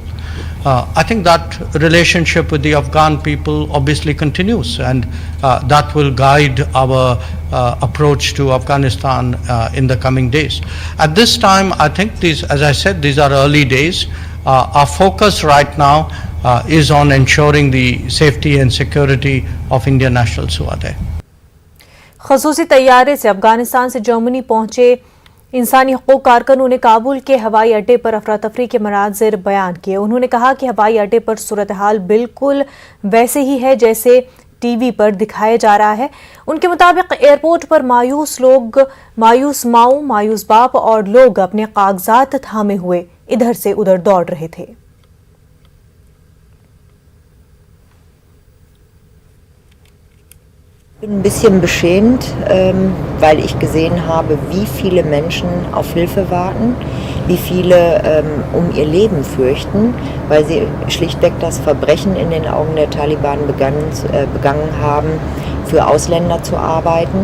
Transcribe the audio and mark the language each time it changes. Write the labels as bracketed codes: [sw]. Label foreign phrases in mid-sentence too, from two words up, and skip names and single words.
[en] I think that relationship with the Afghan people obviously continues, and that will guide our approach to Afghanistan in the coming days. At this time, I think these, as I said, these are early days. Our focus right now is on ensuring the safety and security of Indian nationals who are there. [ur] خصوصی طیارے سے افغانستان سے جرمنی پہنچے انسانی حقوق کارکنوں نے کابل کے ہوائی اڈے پر افراتفری کے مناظر بیان کیے۔ انہوں نے کہا کہ ہوائی اڈے پر صورتحال بالکل ویسے ہی ہے جیسے ٹی وی پر دکھایا جا رہا ہے۔ ان کے مطابق ایئرپورٹ پر مایوس لوگ، مایوس ماؤں، مایوس باپ اور لوگ اپنے کاغذات تھامے ہوئے ادھر سے ادھر دوڑ رہے تھے۔ [de] Ich bin ein bisschen beschämt, weil ich gesehen habe, wie viele Menschen auf Hilfe warten, wie viele um ihr Leben fürchten, weil sie schlichtweg das Verbrechen in den Augen der Taliban begangen haben, für Ausländer zu arbeiten.